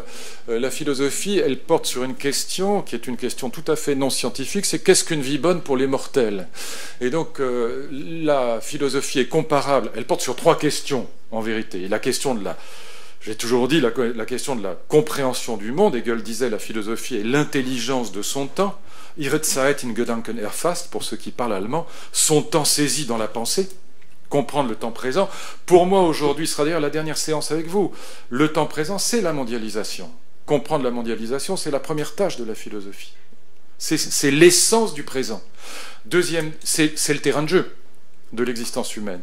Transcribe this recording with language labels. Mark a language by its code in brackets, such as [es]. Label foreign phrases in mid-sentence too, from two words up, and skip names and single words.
[fr] La philosophie, elle porte sur une question qui est une question tout à fait non scientifique, c'est qu'est-ce qu'une vie bonne pour les mortels ? Et donc, la philosophie est comparable, elle porte sur trois questions, en vérité. Et la question de j'ai toujours dit la question de la compréhension du monde. Hegel disait la philosophie est l'intelligence de son temps. [de] Ihre Zeit in Gedanken erfasst, [fr] pour ceux qui parlent allemand, son temps saisi dans la pensée. Comprendre le temps présent. Pour moi, aujourd'hui, ce sera d'ailleurs la dernière séance avec vous. Le temps présent, c'est la mondialisation. Comprendre la mondialisation, c'est la première tâche de la philosophie. C'est l'essence du présent. Deuxième, c'est le terrain de jeu de l'existence humaine.